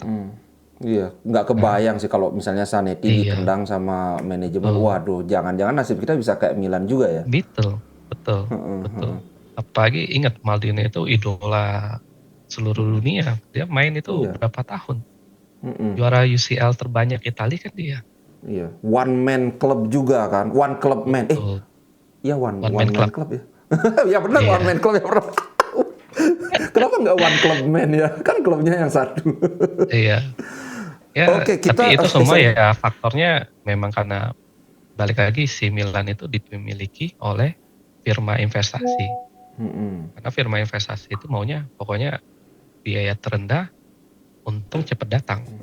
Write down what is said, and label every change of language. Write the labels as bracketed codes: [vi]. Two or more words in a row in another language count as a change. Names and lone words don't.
[id] Iya, nggak kebayang sih kalau misalnya Zanetti ditendang sama manajemen. Waduh, jangan-jangan nasib kita bisa kayak Milan juga ya. Betul. Apalagi ingat Maldini itu idola seluruh dunia. Dia main itu berapa tahun? Juara UCL terbanyak Italia kan dia. Iya, [en] one man club juga kan, one club man. [id] Iya [en] one man club [id] ya. Ya benar [en] one man club [id] ya bro. Kenapa nggak [en] one club man [id] ya? Kan klubnya yang satu. Iya. Ya, Oke, tapi itu semua ya faktornya memang karena balik lagi si Milan itu dimiliki oleh firma investasi. Karena firma investasi itu maunya pokoknya biaya terendah, untung cepat datang.